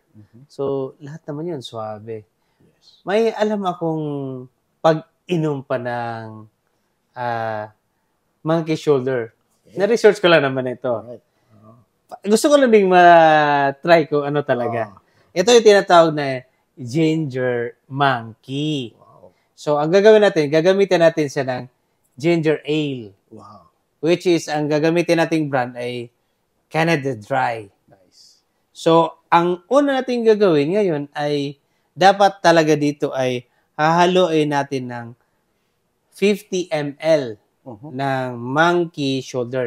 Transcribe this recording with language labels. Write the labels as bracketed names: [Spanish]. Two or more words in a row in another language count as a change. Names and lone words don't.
[Filipino] So, lahat naman yun, suabe. Yes. May alam akong pag-inom pa ng monkey shoulder. Na-research ko lang naman ito. Alright. Gusto ko lang ding ma-try ko ano talaga. Ito yung tinatawag na ginger monkey. Wow. So, ang gagawin natin, gagamitin natin siya ng [English] ginger ale. [Filipino] Wow. [English] Which is, [Filipino] ang gagamitin nating brand ay Canada Dry. Nice. So, ang una nating gagawin ngayon ay dapat talaga dito ay hahaluin natin ng 50 ml ng monkey shoulder.